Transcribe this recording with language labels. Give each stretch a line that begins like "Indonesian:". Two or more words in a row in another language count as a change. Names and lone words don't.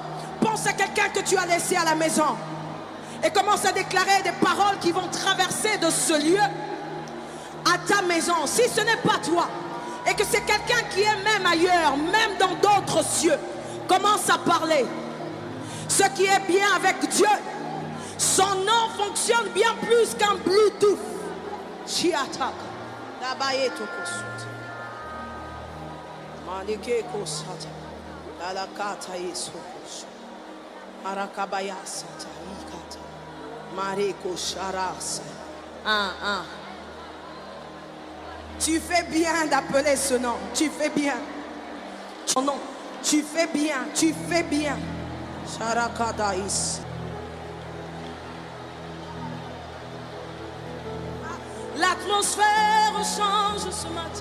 French: Pense à quelqu'un que tu as laissé à la maison et commence à déclarer des paroles qui vont traverser de ce lieu à ta maison. Si ce n'est pas toi et que c'est quelqu'un qui est même ailleurs, même dans d'autres cieux, commence à parler. Ce qui est bien avec Dieu, son nom fonctionne bien plus qu'un Bluetooth. Chiata, Dabayeto Kosut, Manike Kosata, Dalakata Yesokos, Marakabaya Sata, Ikata, Mareko Sharas. Tu fais bien d'appeler ce nom. Tu fais bien. Son nom. Tu fais bien. Tu fais bien. Sharakadaïs. L'atmosphère change ce matin.